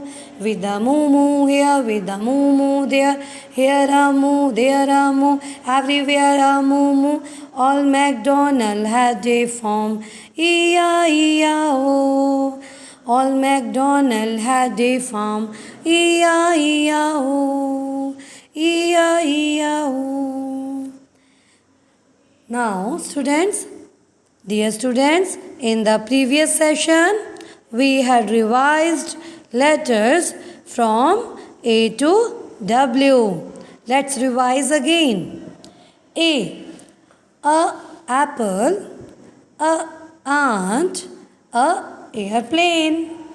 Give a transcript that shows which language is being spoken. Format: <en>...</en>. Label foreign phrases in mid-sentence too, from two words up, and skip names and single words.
<en>With a moo here, with a moo there, here a moo, there a moo, everywhere a moo. All MacDonald had a farm, E-I-E-I-O. All MacDonald had a farm, E-I-E-I-O, E-I-E-I-O. Now, dear students, in the previous session, we had revised letters from A to W. Let's revise again. A apple, a ant, a airplane.</en>